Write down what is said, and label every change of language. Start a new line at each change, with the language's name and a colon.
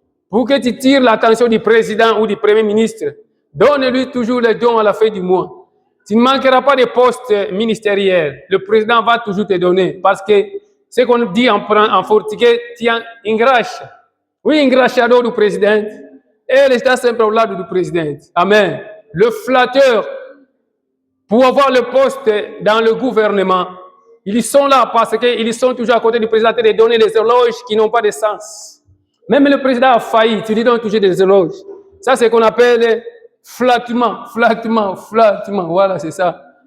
French: Pour que tu tires l'attention du président ou du premier ministre, donne-lui toujours le don à la fin du mois. Tu ne manqueras pas de poste ministériel. Le président va toujours te donner parce que ce qu'on dit en portugais, tiens, engraxa. Oui,
Portuguese: engraxador do presidente. Ele está sempre ao lado do presidente. Amen.
French: Le flatteur, pour avoir le poste dans le gouvernement, Ils sont là parce qu'ils sont toujours à côté du président de donner des éloges qui n'ont pas de sens. Même le président a failli, tu lui donnes toujours des éloges. Ça, c'est ce qu'on appelle flattement. Voilà, c'est ça.